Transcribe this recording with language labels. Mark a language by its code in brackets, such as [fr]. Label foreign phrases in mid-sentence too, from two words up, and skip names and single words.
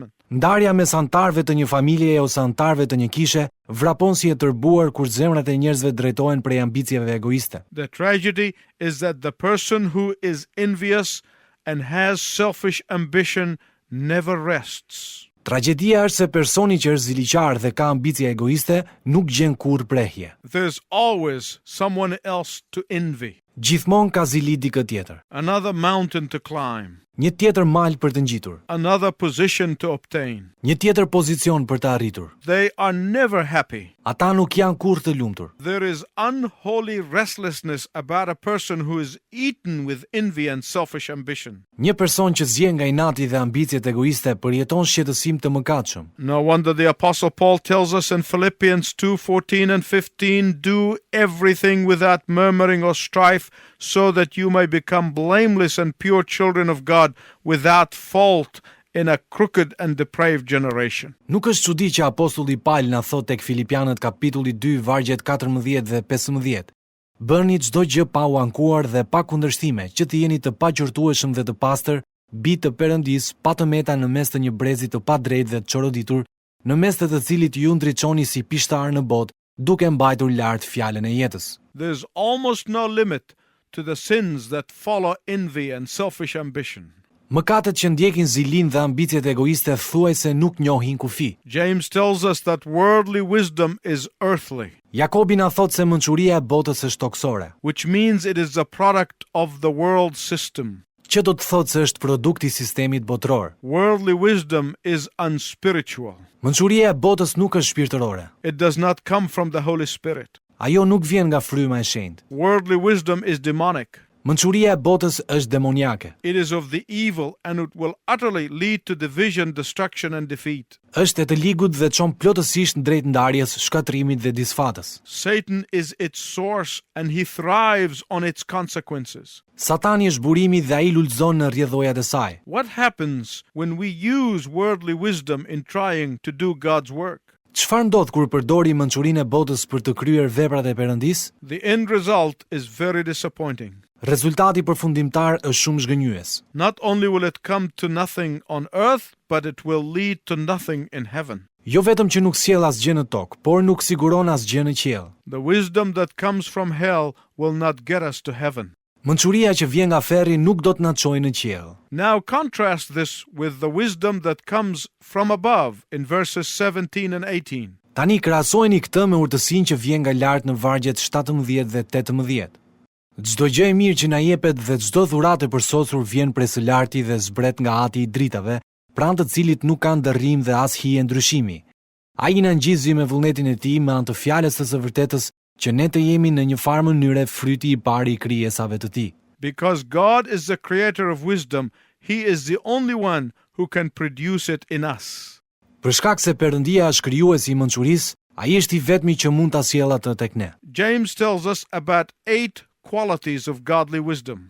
[sq] Ndarja mes antarëve të një familjeje ose antarëve të një kishe vrapon si e tërbuar kur zemrat e njerëzve drejtohen prej ambicieve egoiste. [en] The tragedy is that the person who is envious and has selfish ambition never rests. [sq] Tragjedia është se personi që është ziliqar dhe ka ambicie egoiste nuk gjen kurrë prehje. [en] There's always someone else to envy, [sq] Gjithmonë ka zili dikë tjetër. [en] another mountain to climb, [sq] Një tjetër mal për të ngjitur, [en] another position to obtain. [sq] një tjetër pozicion për të arritur. [en] They are never happy. [sq] Ata nuk janë kurrë të lumtur. [en] There is unholy restlessness about a person who is eaten with envy and selfish ambition. [sq] Një person që zjen nga inati dhe ambicjet egoiste përjeton shqetësim të mëkatshëm. [en] No wonder the Apostle Paul tells us in Philippians 2:14 and 15, do everything without murmuring or strife, so that you may become blameless and pure children of God, without fault in a crooked and depraved generation. [sq] Nuk është çudi që apostulli Paul na thot tek Filipianët kapitulli 2 vargjet 14 dhe 15. Bëni çdo gjë pa u ankuar dhe pa kundërshtime, që të jeni të paqortueshëm dhe të pastër, bi të Perëndis, pa të meta në mes të një brezi të padrejtë dhe të çoroditur, në mes të cilit ju ndriçoni si pishtar në botë, duke mbajtur lart fjalën e jetës. [en] There's almost no limit to the sins that follow envy and selfish ambition. [sq] Mëkatet që ndjekin zilin dhe ambicjet egoiste thuajse nuk njohin kufi. [en] James tells us that worldly wisdom is earthly, [sq] Jakobi na thot se mençuria e botës është toksore, [en] which means it is a product of the world system. [sq] që do të thotë se është produkt i sistemit botror. [en] Worldly wisdom is unspiritual. [sq] Mençuria e botës nuk është shpirtërore. [en] It does not come from the Holy Spirit. [sq] Ajo nuk vjen nga fryma e shenjtë. [en] Worldly wisdom is demonic. [sq] Mençuria e botës është demoniake. [en] It is of the evil and it will utterly lead to division, destruction and defeat. [sq] Është e të ligut dhe çon plotësisht drejt ndarjes, shkatrimit dhe disfatës. [en] Satan is its source and he thrives on its consequences. [sq] Satani është burimi dhe ai lulëzon në rrjedhojat e saj. [en] What happens when we use worldly wisdom in trying to do God's work? [sq] Çfarë ndodh kur përdori mençurinë e botës për të kryer veprat e Perëndis? [en] The end result is very disappointing. [sq] Rezultati përfundimtar është shumë zhgënjyes. [en] Not only will it come to nothing on earth, but it will lead to nothing in heaven. [sq] Jo vetëm që nuk sjell asgjë në tokë, por nuk siguron asgjë në qiell. [en] The wisdom that comes from hell will not get us to heaven. [sq] Mençuria që vjen nga ferri nuk do të na çojë në qiell. [en] Now contrast this with the wisdom that comes from above in verses 17 and 18. [sq] Tani krahasojeni këtë me urtësinë që vjen nga lart në vargjet 17 dhe 18. Çdo gjë e mirë që na jepet dhe çdo dhuratë e përsosur vjen prej së larti dhe zbret nga Ati i dritave, pranë të cilit nuk ka ndërrim dhe as hije ndryshimi. Ai na ngjizzi me vullnetin e tij me anë të fjalës së vërtetës që ne të jemi në një farë mënyre fryti i parë i krijesave të tij. [en] Because God is the creator of wisdom, he is the only one who can produce it in us. [sq] Për shkak se Perëndia është krijuesi i mençurisë, ai është i vetmi që mund ta sjellë atë tek ne. [en] James tells us about 8 qualities of godly wisdom.